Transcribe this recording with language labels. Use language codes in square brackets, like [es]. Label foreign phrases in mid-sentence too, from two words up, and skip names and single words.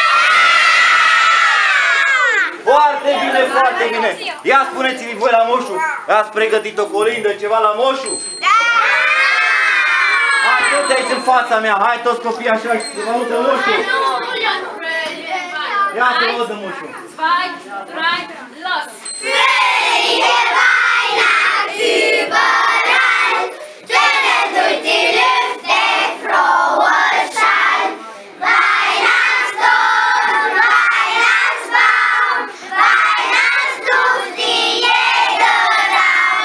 [ro] Foarte bine, foarte bine! Ia spuneți-mi voi la moșul, ați pregătit o colindă, ceva la moșul? Da! Hai tot aici în fața mea, hai toți copiii așa și să vă audă moșul! Ia să vă audă moșul! 2, 3, [de] los! Fröhliche Weihnacht überall, tönen durch die Lüfte froher Schall. Weihnachtsdorf, Weihnachtsbaum, Weihnachtsduft in jeder Raum.